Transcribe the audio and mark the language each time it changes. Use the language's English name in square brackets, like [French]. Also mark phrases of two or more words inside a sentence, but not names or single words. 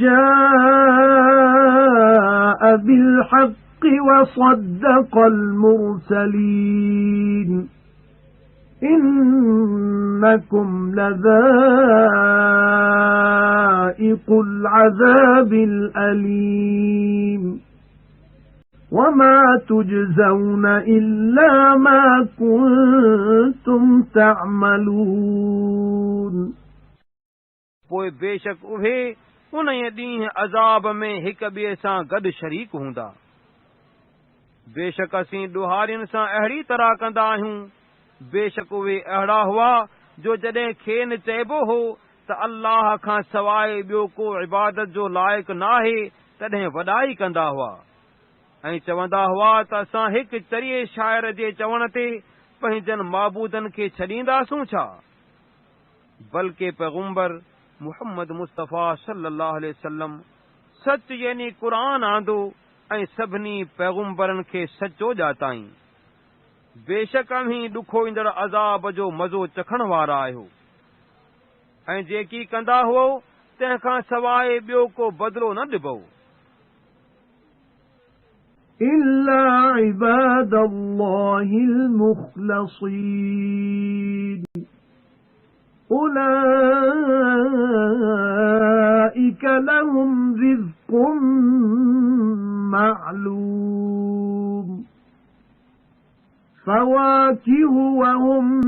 [Arabic] جاء بالحق وصدق المرسلين إنكم لذائق العذاب الأليم وما تجزون إلا ما كنتم تعملون [Sindhi] पोइ बेशक उहे उन ॾींहुं अज़ाब में हिक ॿिए सां गॾु शरीक हूंदा। बेशक असीं ॾुहारियुनि सां अहिड़ी तरह कंदा आहियूं। बेशक उहे अहिड़ा हुआ जो जॾहिं खेनि चइबो हो त अल्लाह खां सवाइ ॿियो को इबादत जो लाइक़ नाहे तॾहिं वॾाई कंदा हुआ ऐं चवंदा हुआ त असां हिकु चरिये शाइर जे चवण ते पंहिंजनि माबूदनि खे छॾींदासूं छा। बल्कि पैगुंबर मुहम्मद मुस्तफ़ा [Arabic] صلى الله عليه وسلم [Sindhi] सच यानी क़ुरान आंदो ऐं सभिनी पैगुंबरनि खे सचो ॼाताईं। बेशक अव्हीं ॾुखो ईंदड़ अज़ाब जो मज़ो चखण वारा आहियो ऐं जेकी कंदा हुओ तंहिंखां सवाइ ॿियो को बदिलो न ॾिबो। [Arabic] إلا عباد الله المخلصين أولئك لهم رزق معلوم فواكه وهم